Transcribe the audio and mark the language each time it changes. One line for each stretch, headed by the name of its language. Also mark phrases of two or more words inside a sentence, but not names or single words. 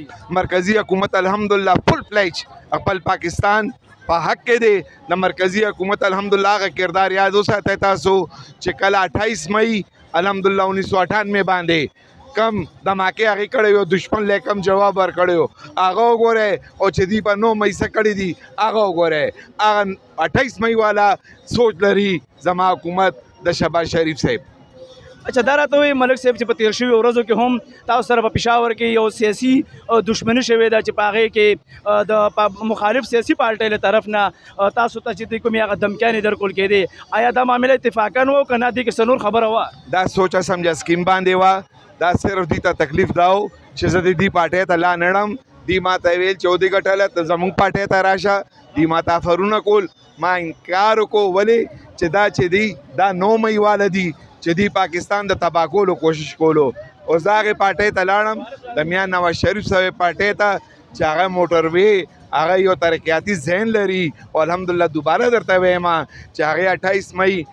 Pashto: مرکزي حکومت الحمدلله فل فلیج خپل پاکستان په حق کې دی د مرکزي حکومت الحمدلله هغه کردار یاد وساتئ تاسو چې کله 28 مئی الحمدلله 1998 باندې کم دماکې هغې کړی وي دشمن له کم جواب ورکړی وو هغه وګورئ او چې دوی په 9 مئی څه کړي دي هغه وګورئ هغه 28 مئی والا سوچ لري زما حکومت د شهباز شریف صاحب. اچھا دا راته وایي ملک صاحب چې په تیر شوي ورځو کې هم تاسو سره په پېښور کې یو سیاسي دښمني شوې ده چې په هغې کې د مخالف سیاسي پارټۍ له طرف نه تاسو ته چې دوی کومې هغه دمکیانې درکول کېدې آیا دا معامله اتفاقاً و که نه دې کې څه نور خبره وه؟ دا سوچه سمجه سکیم باندې وه دا صرف دوی ته تکلیف دا و چې زه د دې پارټۍ ته لا نړم دوی ما ته ویل چې ودې ګټله ته زموږ پارټۍ ته راشه دوی ما ته افرونه کول ما انکار وکړو ولې چې دا چې دی دا 9 مئی واله دي چې دی پاکستان د تباه کولو کوشش کولو او زه هغې پارټۍ ته لاړم د میاں نواز شریف صاحب پارټۍ ته چې هغه موټروې هغه یو ترقیاتي ذهن لري او الحمدلله دوباره درته وایم چې هغې 28 مئی